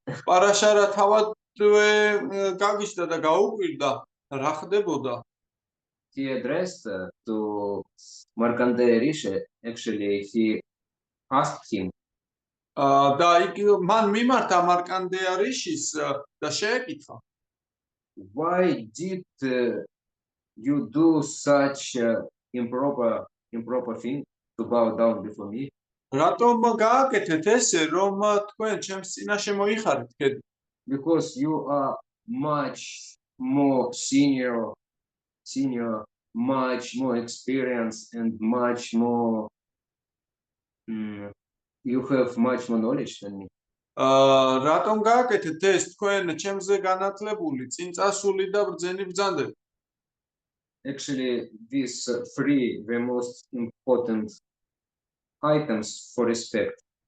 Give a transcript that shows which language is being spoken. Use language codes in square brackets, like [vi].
[ka] პარაშარა თავადვე გაგიშდა და გაუკვირდა რა ხდებოდა. [en] He addressed to Markandeya Rishi. Actually, he asked him, [ka] და იგი მან მიმართა მარკანდეა რიშის და შეეკითხა, [en] why did you do such improper thing to bow down before me? [ka] რატომ გააკეთეთ ესე, რომ თქვენ ჩემს წინაშე მოიხარეთ ქედი? [en] Because you are much more senior, much more experienced, and much more. You have much more knowledge than me. [ka] რატომ გააკეთეთ ეს, თქვენ ჩემზე განათლებული, წინწასული და ბრძენი ბრძანდები? [en] Actually, these three the most important items for respect.